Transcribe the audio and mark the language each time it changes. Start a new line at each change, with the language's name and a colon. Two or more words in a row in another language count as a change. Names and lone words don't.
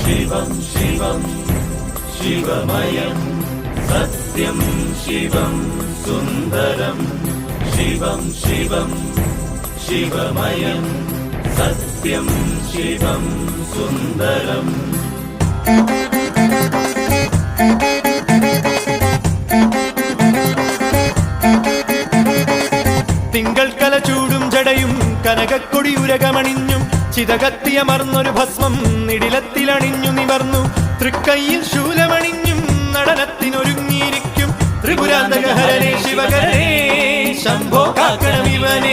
Sanskrit: शिवं शिवं शिवमयं सत्यं शिवं सुन्दरं शिवं शिवं शिवमयं सत्यं शिवं सुन्दरम्
Malayalam: തിങ്കൾ കല ചൂടും ജടയും കനകക്കൊടിയുരകമണിഞ്ഞും ചിതകത്തിയമർന്നൊരു ഭസ്മം നിടിലത്തിലണിഞ്ഞു നിവർന്നു തൃക്കൈയിൽ ശൂലമണിഞ്ഞും നടനത്തിനൊരുങ്ങിയിരിക്കും ത്രിപുരാന്തകഹരനേ ശിവകരനേ ശംഭോ കാക്കണമിവനേ.